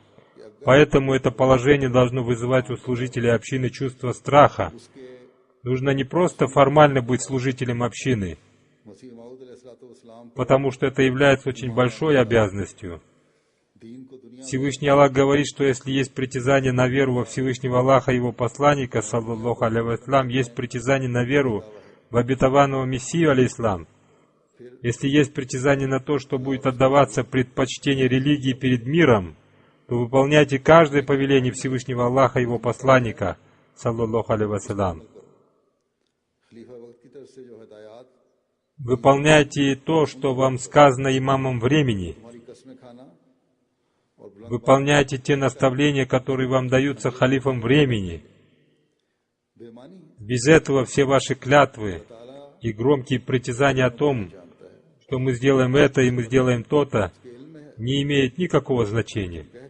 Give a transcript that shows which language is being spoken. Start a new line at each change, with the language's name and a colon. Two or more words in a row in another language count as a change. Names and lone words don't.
Russian: Поэтому это положение должно вызывать у служителей общины чувство страха. Нужно не просто формально быть служителем общины, потому что это является очень большой обязанностью. Всевышний Аллах говорит, что если есть притязание на веру во Всевышнего Аллаха и Его посланника,
Arabic: صلى الله عليه وسلم,
Russian: есть притязание на веру в обетованного Мессию, алейхиссалам. Если есть притязание на то, что будет отдаваться предпочтение религии перед миром, то выполняйте каждое повеление Всевышнего Аллаха и Его посланника,
Arabic: صلى الله عليه وسلم.
Russian: Выполняйте то, что вам сказано имамом времени. Выполняйте те наставления, которые вам даются халифом времени. Без этого все ваши клятвы и громкие притязания о том, что мы сделаем это и мы сделаем то-то, не имеют никакого значения.